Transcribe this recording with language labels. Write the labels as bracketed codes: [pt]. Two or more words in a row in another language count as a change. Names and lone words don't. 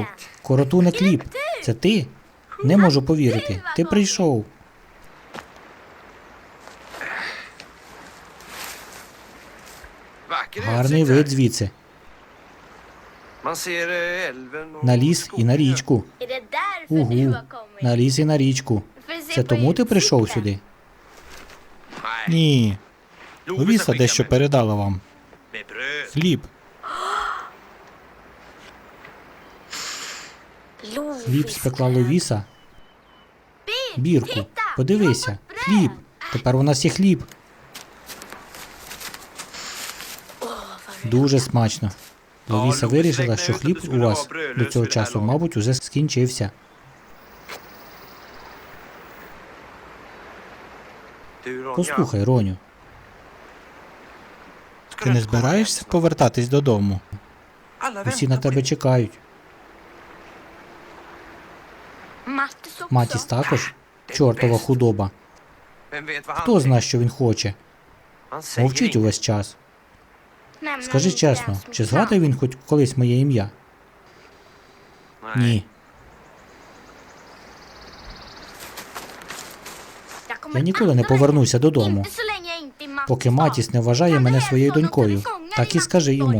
[uk] Коротуне Кліп, це ти? Не можу повірити. Ти прийшов. Гарний вид звідси. На ліс і на річку. [sv] Är det därför du Угу. har kommit? [uk] На ліс і на річку. [sv] För se [uk] Це [sv] på [uk] тому ти прийшов [sv] utsidan. [uk] сюди? Ні. Ловіса дещо передала вам. Хліб. Хліб спекла Ловіса. Бірку, подивися. Хліб. Тепер у нас є хліб. Дуже смачно. Ловіса вирішила, що хліб у вас до цього часу, мабуть, уже скінчився. Послухай, Роню, Ти не збираєшся повертатись додому? усі на тебе чекають. [sv] Mattis också. [uk] Матіс також? Чортова худоба. Хто знає, що він хоче? Мовчить увесь час. [sv] Nämna [uk] Скажи [sv] inte [uk] чесно, [sv] ens mitt [uk] чи [sv] namn. [uk] згадує він хоч колись моє ім'я? Ні. [sv] Jag kommer [uk] Я ніколи не [sv] aldrig- [uk] повернуся додому, [sv] Inte så länge jag inte är Mattis [uk] поки [sv] far. [uk] Матіс не вважає мене своєю донькою. Так і скажи йому.